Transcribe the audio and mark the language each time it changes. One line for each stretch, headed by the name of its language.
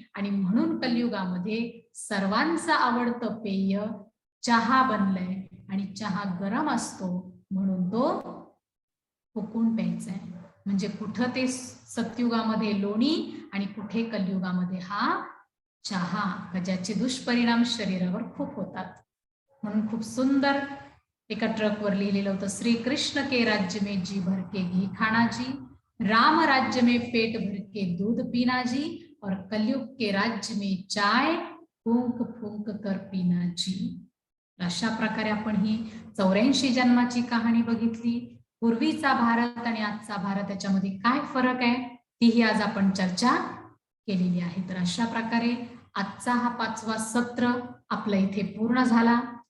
Marathi: आणि म्हणून कलियुगामध्ये सर्वांचं आवडतं पेय चहा बनलंय आणि चहा गरम असतो म्हणून तो फुकून प्यायचा आहे. म्हणजे कुठं ते सतयुगामध्ये लोणी आणि कुठे कलियुगामध्ये हा चहा, ज्याचे दुष्परिणाम शरीरावर खूप होतात. म्हणून खूप सुंदर एका ट्रकवर लिहिलेलं होतं,
Hindi: श्री कृष्ण के राज्य में जी भर के घी खाना जी, राम राज्य में पेट भर के दूध पीना जी, और कलयुग के राज्य में चाय फूंक फूंक कर पीना जी.
Marathi: अशा प्रकारे आपण ही 84 जन्माची कहाणी बघितली. पूर्वीचा भारत आणि आजचा भारत याच्यामध्ये काय फरक आहे तीही आज आपण चर्चा केलेली आहे. तर अशा प्रकारे आजचा हा 5वा सत्र आपला इथे पूर्ण झाला.